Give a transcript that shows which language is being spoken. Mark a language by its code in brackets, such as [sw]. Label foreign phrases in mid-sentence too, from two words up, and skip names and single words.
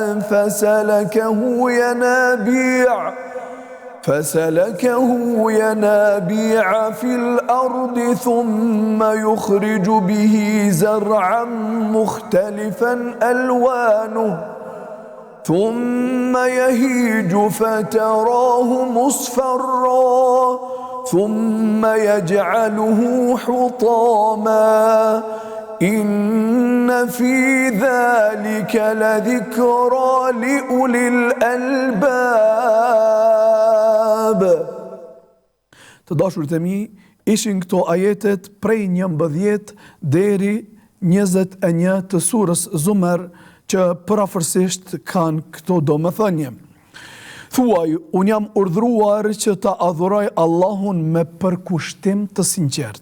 [ar] فسلكه ينابيع في الأرض ثم يخرج به زرعا مختلفا ألوانه ثم يهيج فتراه مصفرا ثم يجعله حطاما إن في ذلك لذكرى لأولي الألباب. [sq] Të dashurit e mi, ishin këto ajetet prej 11 deri 21 të surës Zumer që përafërsisht kanë këto domethënie. Thuaj, unë jam urdhruar që ta adhuroj Allahun me përkushtim të sinqert.